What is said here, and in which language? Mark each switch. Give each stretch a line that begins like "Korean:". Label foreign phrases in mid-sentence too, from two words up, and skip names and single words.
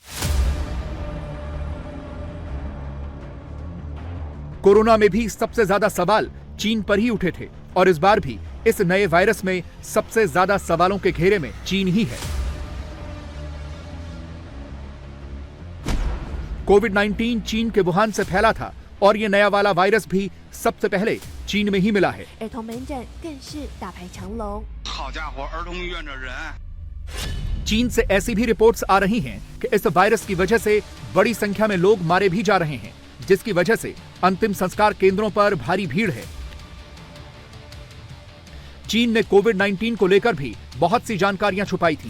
Hindi: कोरोना में भी सबसे ज्यादा सवाल चीन पर ही उठे थे और इस बार भी इस नए वायरस में सबसे ज्यादा सवालों के घेरे में चीन ही है। कोविड-19 चीन के वुहान से फैला था और ये नया वाला वायरस भी सबसे पहले चीन में ही मिला है।
Chinese: 儿童门诊更是大排长龙。好家伙，儿童医院的人。
Hindi: चीन से ऐसी भी रिपोर्ट्स आ रही हैं कि इस वायरस की वजह से बड़ी संख्या में लोग मारे भी जा रहे हैं, जिसकी वजह से अंतिम संस्कार केंद्रों पर भारी भीड़ है। चीन ने कोविड-19 को लेकर भी बहुत सी जानकारियां छुपाई थी।